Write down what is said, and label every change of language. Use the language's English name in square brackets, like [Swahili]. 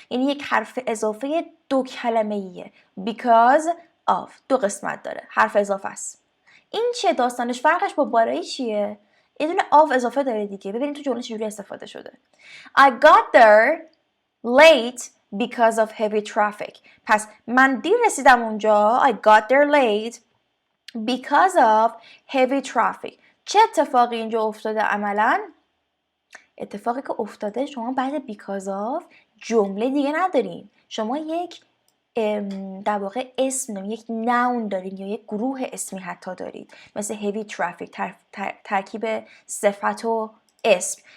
[Persian] یعنی یک حرف اضافه دو کلمه‌ایه. Because of دو قسمت داره. حرف اضافه است. این چیه داستانش؟ فرقش با برای چیه؟ یه دونه of اضافه داره دیگه. ببینید تو جمله چجوری استفاده شده. [English] I got there late because of heavy traffic. [Persian] پس من دیر رسیدم اونجا. [English] I got there late because of heavy traffic. [Persian] چه اتفاقی اینجا افتاده عملاً؟ اتفاقی که افتاده شما بعد because of جمله دیگه ندارین. شما یک در واقع اسم دارین، یک noun دارین یا یک گروه اسمی حتی دارید، مثل heavy traffic، ترکیب صفت و اسم.